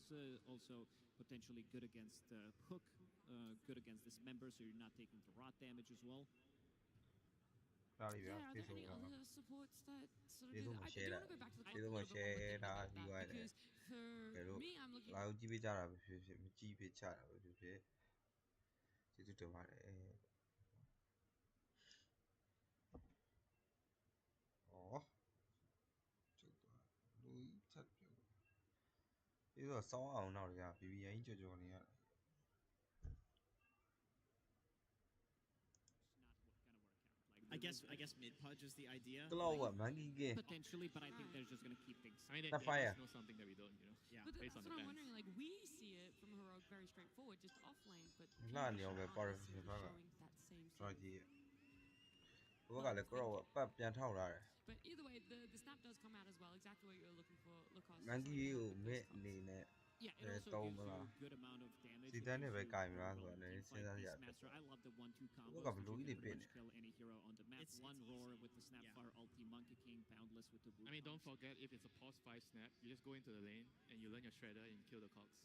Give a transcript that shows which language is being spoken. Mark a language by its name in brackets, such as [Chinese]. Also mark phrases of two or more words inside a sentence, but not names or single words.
[English] Also potentially good against Hook, good against Dismember, so you're not taking the rot damage as well. Yeah, are there any other supports that sort of do that? I do want to go back to the clock a little bit more with that, because for me, I'm looking... [Burmese] လာကြည့်ပေးကြတာပဲဖြစ်ဖြစ်မကြည့်ပေးချတာပဲဖြစ်ဖြစ်ကျေးဇူးတင်ပါတယ်ဩကျုပ်သွားလူကြီးထပ်ပြုတ်ပြီးတော့စောင်းအောင်တော့ကြာ BBN ကြီးကြော်နေရတယ် [English] I guess mid Pudge is the idea. Potentially, but I think they're just going to keep things. I mean, they must know something that we don't, you know. Yeah. But that's what I'm wondering. Like, we see it from Heroic very straightforward, just off lane, but Parivision showing that same thing. [Burmese] ဘုကလည်း crow ပတ်ပြန်ထောက်လာတယ် [English] But either way, the snap does come out as well. Exactly what you're looking for, Lucas. [Burmese] မန်ကြီးကိုမစ်အနေနဲ့ [English] Yeah, it also gives you a good amount of damage. See, It then gives if I you got more me, of a teamfight Beastmaster. I love the 1-2 combos that you can pretty much kill any hero on the map. It's One roar easy. with the Snapfire ulti, Monkey King, Boundless with the Wukong. I mean, don't forget if it's a pause 5 snap, you just go into the lane and you learn your shredder and you kill the cogs.